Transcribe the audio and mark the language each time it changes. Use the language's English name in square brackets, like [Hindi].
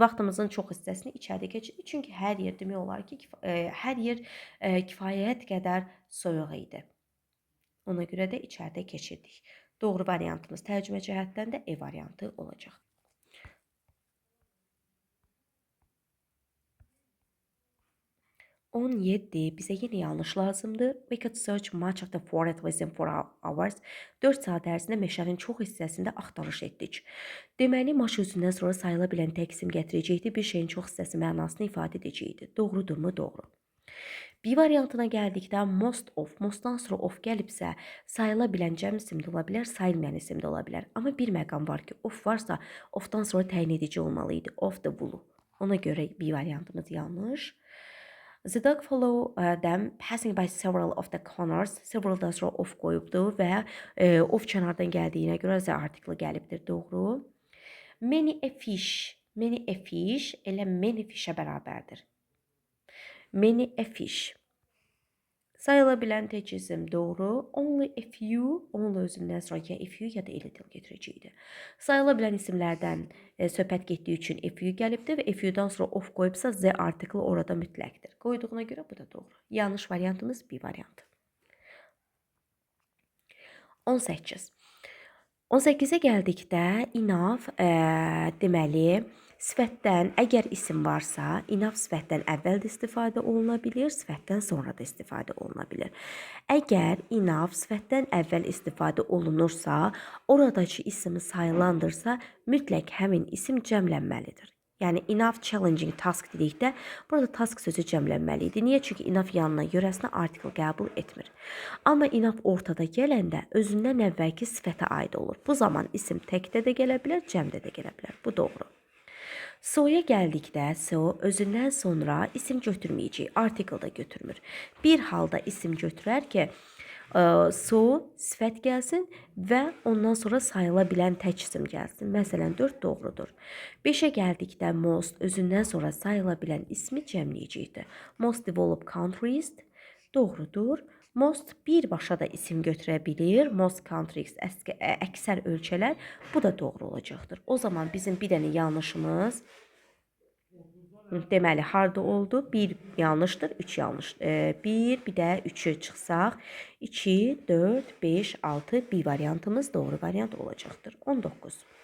[Azerbaijani] Vaxtımızın çox hissəsini içəridə keçirdik. Çünki hər yer demək olar ki, hər yer kifayət qədər soyuq idi. Ona görə də içəridə keçirdik. Doğru variantımız tərcümə cəhətdən də E variantı olacaq. 17 bizə yenə yanlış lazımdır. [English] We could search much of the forest within 4 hours. [Azerbaijani] 4 saat ərzində meşənin çox hissəsində axtarış etdik. Deməli, maç özündən sonra sayıla bilən tək isim gətirəcəkdir. Bir şeyin çox hissəsi mənasını ifadə edəcəkdir. Doğrudurmu? Doğru. B variantına gəldikdə most of, mostdan sonra of gəlibsə, sayıla bilən cəm isim də ola bilər, sayılmayan isim də ola bilər. Amma bir məqam var ki, of varsa, ofdan sonra təyin edici olmalı idi. Of the blue. Ona görə B variantımız yanlış. [English] The dog follow them passing by several of the corners. [Azerbaijani] Several'dan sonra of qoyubdur və of kənardan gəldiyinə görə the article gəlibdir. Doğru. [English] Many a fish. [Azerbaijani] Many a fish elə many fish-ə bərabərdir. Many a fish. Sayıla bilən tək isim doğru. Only a few, only özündən sonra ya a few ya da a little getirəcəkdir. Sayıla bilən isimlərdən söhbət getdiyi üçün a few gəlibdir və a few-dan sonra of qoyubsa the article orada mütləqdir. Qoyduğuna görə bu da doğru. Yanlış variantımız B variantı. 18. 18-ə gəldikdə enough deməli sifətdən, əgər isim varsa, enough sifətdən əvvəl də istifadə oluna bilir, sifətdən sonra da istifadə oluna bilir. Əgər enough sifətdən əvvəl istifadə olunursa, oradakı ismi sayılandırsa, mütləq həmin isim cəmlənməlidir. Yəni, enough challenging task dedikdə, burada task sözü cəmlənməli idi. Niyə? Çünki enough yanına görəsinə article qəbul etmir. Amma enough ortada gələndə özündən əvvəlki sifətə aid olur. Bu zaman isim təkdə də gələ bilər, cəmdə də gələ bilər. Bu doğru. So-ya gəldikdə, so özündən sonra isim götürməyəcək, article da götürmür. Bir halda isim götürər ki, So sifət gəlsin və ondan sonra sayıla bilən tək isim gəlsin. Məsələn, 4 doğrudur. 5-ə gəldikdə most özündən sonra sayıla bilən ismi cəmləyəcəkdir. Most developed countries doğrudur. Most birbaşa da isim götürə bilir. Most countries əksər ölkələr. Bu da doğru olacaqdır. O zaman bizim bir dənə yanlışımız deməli harda oldu? 1 yanlışdır, 3 yanlış. 1 də 3'ü çıxsaq 2, 4, 5, 6 bir variantımız doğru variant olacaqdır. 19.